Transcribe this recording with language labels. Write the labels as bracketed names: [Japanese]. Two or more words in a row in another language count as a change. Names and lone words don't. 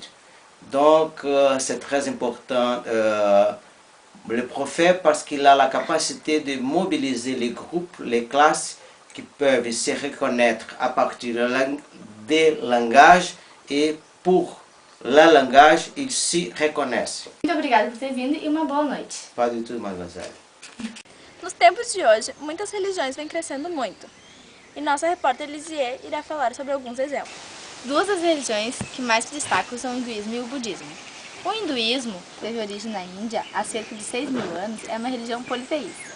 [French] Donc, c'est très important. Le prophète, parce qu'il a la capacité de mobiliser les groupes, les classes qui peuvent se reconnaître à partir des langages et pour le langage, ils s'y reconnaissent. [Portuguese] Muito obrigada por ter vindo e uma boa noite. [French] Pas du tout, mademoiselle. [Portuguese] Nos tempos de hoje, muitas religiões vêm crescendo muito. E nossa repórter Lisier irá falar sobre alguns exemplos. Duas das religiões que mais se destacam são o hinduísmo e o budismo. O hinduísmo teve origem na Índia há cerca de 6.000 anos e é uma religião politeísta.